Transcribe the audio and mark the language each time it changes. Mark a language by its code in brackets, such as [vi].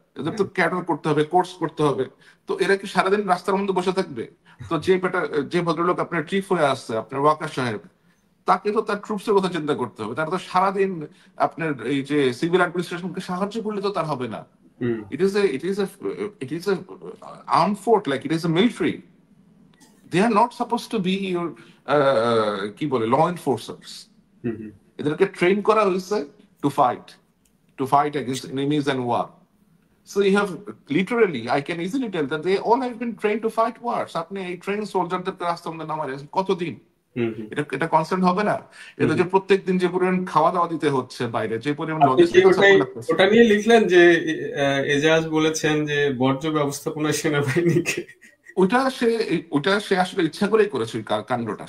[bn] এদের তো ক্যাডার করতে হবে, কোর্স করতে হবে। তো এরা কি সারাদিন রাস্তার মধ্যে বসে থাকবে? তো যে ভদ্রলোক আপনার চিফ হয়ে আসছে, আপনার ওয়াকার সাহেব, তাকে তো তার ট্রুপসের কথা চিন্তা করতে হবে। তারা তো সারাদিন আপনার এই যে সিভিল অ্যাডমিনিস্ট্রেশনকে সাহায্য করলে তো তার হবে না। হুম, [en] It is a armed fort, like it is a military. They are not supposed to be your [bn] কি বলে [en] law enforcers. হুম, হুম। [bn] এদেরকে ট্রেন করা হয়েছে to fight, [en] against enemies and war. So you have literally, I can easily tell that they all have been trained to fight wars. [bn] আপনি এই train সোলজারদেরকে রাস্তার মধ্যে নামায় কতদিন? হুম, হুম, এটা কনসার্ন হবে না? হুম, এটা যে হুম। প্রত্যেক দিন যে পরিমাণ খাওয়া দাওয়া দিতে হচ্ছে বাইরে, যে পরিমাণ আপনি কি লজিস্টিক্যাল ওটাই সাপোর্ট লাগতেছে। ওটা নিয়ে লিখলেন যে এজাজ বলেছেন যে বর্জ্য ব্যবস্থাপনা সেনাবাহিনীকে ওইটা সে আসলে ইচ্ছা করেই করেছে ওই কাণ্ডটা।